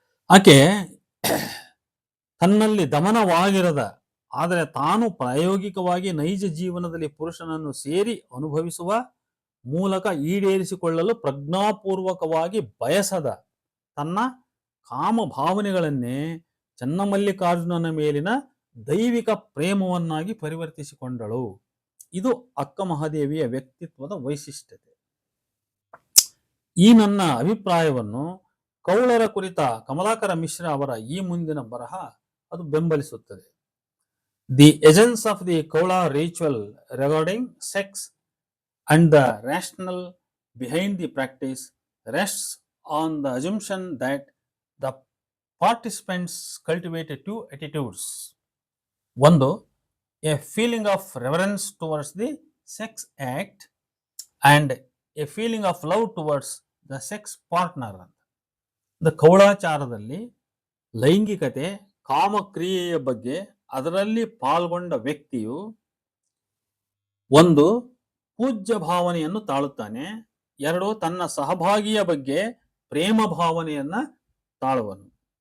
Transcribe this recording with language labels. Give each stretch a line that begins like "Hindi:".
Kannada: ಆಕೆ ತನ್ನಲ್ಲಿ ದಮನವಾಗಿರದ, ಆದರೆ ತಾನು ಪ್ರಾಯೋಗಿಕವಾಗಿ ನೈಜ ಜೀವನದಲ್ಲಿ ಪುರುಷನನ್ನು ಸೇರಿ ಅನುಭವಿಸುವ ಮೂಲಕ ಈಡೇರಿಸಿಕೊಳ್ಳಲು ಪ್ರಜ್ಞಾಪೂರ್ವಕವಾಗಿ ಬಯಸದ ತನ್ನ ಕಾಮ ಭಾವನೆಗಳನ್ನೇ ಚನ್ನಮಲ್ಲಿಕಾರ್ಜುನನ ಮೇಲಿನ ದೈವಿಕ ಪ್ರೇಮವನ್ನಾಗಿ ಪರಿವರ್ತಿಸಿಕೊಂಡಳು. ಇದು ಅಕ್ಕ ಮಹಾದೇವಿಯ ವ್ಯಕ್ತಿತ್ವದ ವೈಶಿಷ್ಟ್ಯತೆ. ಈ ನನ್ನ ಅಭಿಪ್ರಾಯವನ್ನು ಕೌಳರ ಕುರಿತ ಕಮಲಾಕರ ಮಿಶ್ರಾ ಅವರ ಈ ಮುಂದಿನ ಬರಹ ಅದು ಬೆಂಬಲಿಸುತ್ತದೆ.
English: The essence of the Kaula ritual regarding sex and the rationale behind the practice rests on the assumption that the participants cultivate two attitudes. One, a feeling of reverence towards the sex act and a feeling of love towards the sex partner.
Kannada: The ಕೌಳಾಚಾರದಲ್ಲಿ ಲೈಂಗಿಕತೆ, ಕಾಮಕ್ರಿಯೆಯ ಬಗ್ಗೆ ಅದರಲ್ಲಿ ಪಾಲ್ಗೊಂಡ ವ್ಯಕ್ತಿಯು ಒಂದು ಪೂಜ್ಯ ಭಾವನೆಯನ್ನು ತಾಳುತ್ತಾನೆ, ಎರಡು ತನ್ನ ಸಹಭಾಗಿಯ ಬಗ್ಗೆ ಪ್ರೇಮ ಭಾವನೆಯನ್ನ ತಾಳುವನು.